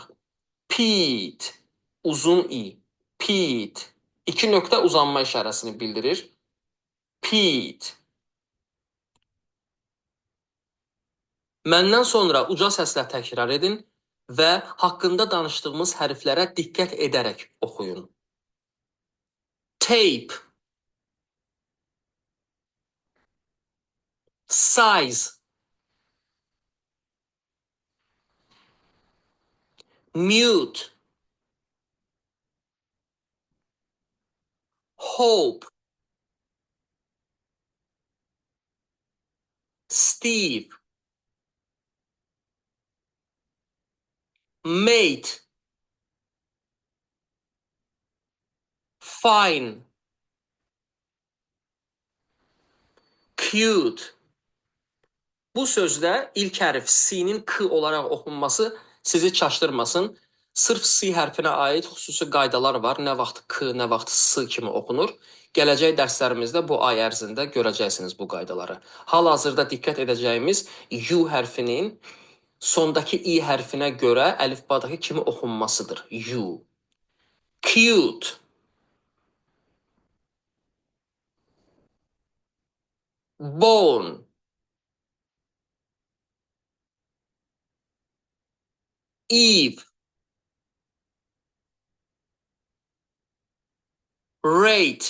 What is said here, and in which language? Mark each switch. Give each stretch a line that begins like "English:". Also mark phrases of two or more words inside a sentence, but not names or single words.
Azerbaijani: Pete, uzun i, Pete. 2 nöqtə uzanma işarəsini bildirir. Pete. Məndən sonra uca səslə təkrar edin və haqqında danışdığımız hərflərə diqqət edərək oxuyun.
English: Tape, size, mute, hope, Steve, mate, fine, cute.
Azerbaijani: Bu sözdə ilk hərf C-nin K olaraq oxunması sizi çaşdırmasın. Sırf C hərfinə aid xüsusi qaydalar var. Nə vaxt K, nə vaxt S kimi oxunur. Gələcək dərslərimizdə bu ay ərzində görəcəksiniz bu qaydaları. Hal-hazırda diqqət edəcəyimiz U hərfinin sondakı I hərfinə görə əlifbadakı kimi oxunmasıdır. U.
English: Cute. Bone. Eve. Rate.